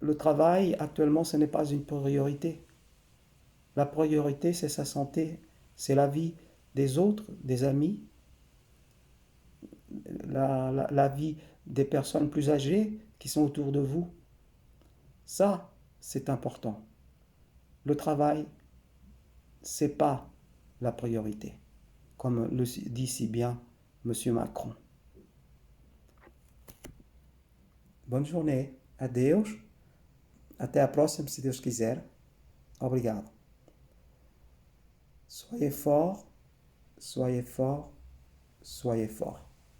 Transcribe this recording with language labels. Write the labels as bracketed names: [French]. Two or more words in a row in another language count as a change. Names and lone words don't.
[French] le travail, actuellement, ce n'est pas une priorité. La priorité, c'est sa santé, c'est la vie des autres, des amis, la vie des personnes plus âgées qui sont autour de vous. Ça, c'est important. Le travail, c'est pas la priorité, comme le dit si bien Monsieur Macron. Bonne journée. [Portuguese] Adeus. Até a próxima, se Deus quiser. Obrigado. [French] Soyez fort, soyez fort, soyez fort.